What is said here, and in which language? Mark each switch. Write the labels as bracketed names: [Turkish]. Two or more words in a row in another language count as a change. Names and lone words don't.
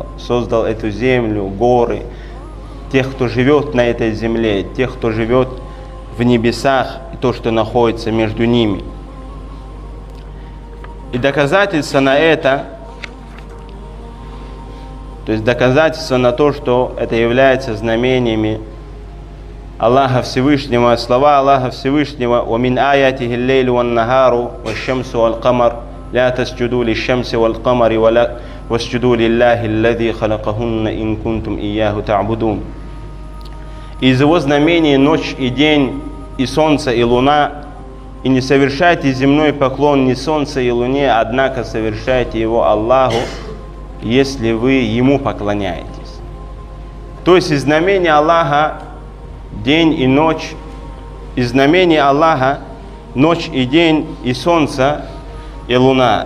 [Russian] Создал эту землю, горы, тех, кто живет на этой земле, тех, кто живет в небесах и то, что находится между ними. И доказательство на это, то есть доказательство на то, что это является знамениями Аллаха Всевышнего, слова Аллаха Всевышнего: [Arabic] «ومن آياته الليل والنهار والشمس والقمر لا تسجدوا للشمس والقمر واسجدوا لله الذي خلقهن إن كنتم إياه تعبدون». [Russian] Из его знамений ночь и день, и солнце, и луна. И не совершайте земной поклон ни солнцу и луне, однако совершайте его Аллаху, если вы ему поклоняетесь. То есть из знамения Аллаха день и ночь из знамений Аллаха ночь и день, и солнце, и луна.